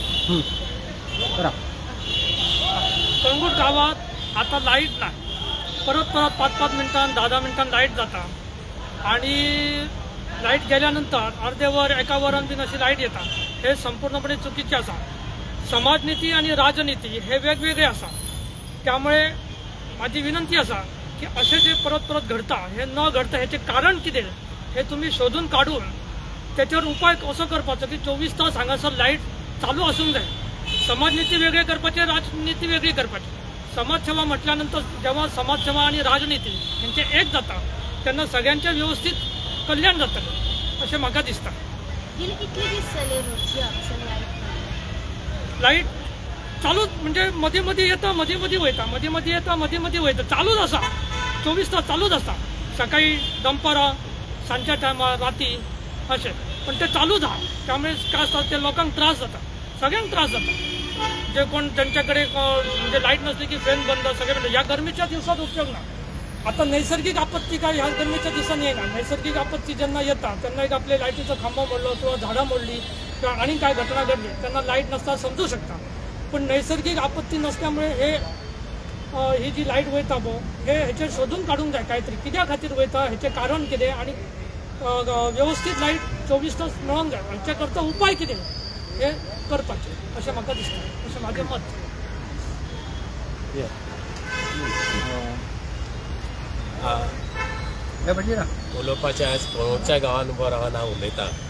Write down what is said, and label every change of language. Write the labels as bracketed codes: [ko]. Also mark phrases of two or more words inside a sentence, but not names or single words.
[mr] कळंगूट गावात आता लाईट नाही, परत 5-5 मिनिटांनी 10-10 मिनिटांनी लाईट जाता आणि लाईट गेल्यानंतर अर्धेवर एका वरान बीन अशी लाईट येता, हे संपूर्णपणे चुकीचे आसा. समाजनीती आणि राजनीती हे वेगवेगळे आसा. त्यामुळे माझी विनंती आसा की असे जे परत घडता हे न घडता ह्याचे कारण [kok] कितें हे तुम्ही शोधून काढून त्याच्यावर उपाय कसो करपाचो की 24 तास हांगासर लाईट चालू आसूंक जाय. समाजनीती वेगळे करपाचे, राजनीती वेगळी करपाची. [mr] समाजसेवा म्हटल्यानंतर जेव्हा समाजसेवा आणि राजनीती यांचे एक [kok] जाता तेन्ना सगळ्यांचे व्यवस्थित कल्याण जातलें अशें म्हाका दिसता. लाईट चालूच म्हणजे मदीं मदीं येता, मदीं मदीं वयता, मदीं मदीं येता, मदीं मदीं वयता, चालूच आसा. 24 तास चालूच आसता. सकाळी दनपारां, सांजच्या टायमार, राती अशें, पण ते चालूच आहा. त्यामुळे काय आसता ते लोकांक त्रास जाता, सगळ्यांक त्रास जाता. [mr] जे कोण त्यांच्याकडे म्हणजे लाईट नसली की फॅन बंद, सगळे बंद. या गरमीच्या दिवसात उपयोग ना. आता नैसर्गिक आपत्ती काय ह्या गरमीच्या दिवसांनी येणार. नैसर्गिक आपत्ती जेव्हा येतात त्यांना एक आपले लाईटीचा खांबा मोडलो किंवा झाडं मोडली किंवा आणि काय घटना घडली त्यांना लाईट नसता समजू शकता. [kok] पण नैसर्गिक आपत्ती नसल्यामुळे ही जी लाईट वयता हे ह्याचे शोधून काढूंक जाय काहीतरी कित्या खातीर वयता, ह्याचे कारण कितें आणि व्यवस्थित लाईट 24 तास मेळोंक जाय. हाच्या करता उपाय कितें हे करपाचे अशें म्हाका दिसता, अशें म्हाजें मत. उलोवपाचें आयज कळंगूटच्या गांवांत उबो रावन हांव उलयतां.